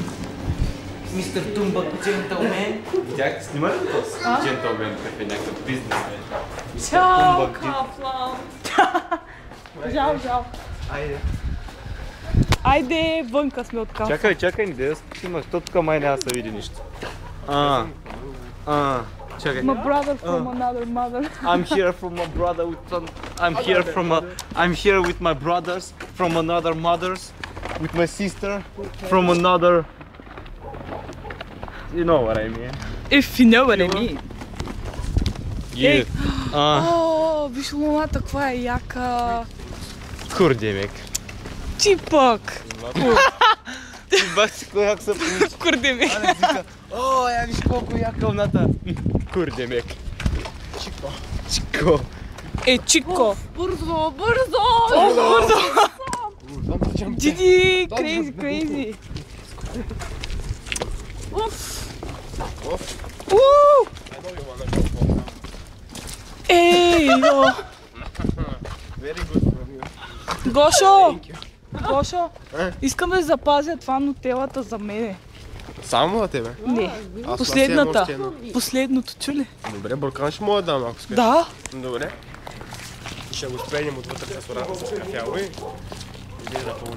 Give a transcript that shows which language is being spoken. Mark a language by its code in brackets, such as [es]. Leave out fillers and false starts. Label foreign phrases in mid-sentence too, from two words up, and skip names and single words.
[bg] Мистер Тумбак, джентълмен. Видях, снима ли този джентълмен, какъв е някакъв бизнес? Чао, Каплан. Жал. Айде. Айде, вънка сме от Каплан. Чакай, не да снимаш, то тук май няма да се види нищо. Чакай. [en] My brother from another mother. I'm here from my brother with some... I'm here with my brothers from another mothers, with my sister from another... You know what I mean. If you know what I mean. Yeah. [bg] О, виж луната, каква е яка. Курдемек. Ти пък. Бах си кой як се получи. Курдемек. О, я виж колко яка луната. Курдемек. Чико. Е, Чико. Бързо. Диди, crazy. Ей, йо. [en] Very good from you. [bg] Гошо, искам да запазя това нутелата за мене. Само на тебе? Не, Аз последната. още едно. Последното, чули? Добре, буркан ще мога да дам, ако искаш. Да. Добре. Ще го спренем отвътре с водата с кафяло и иди да пълни.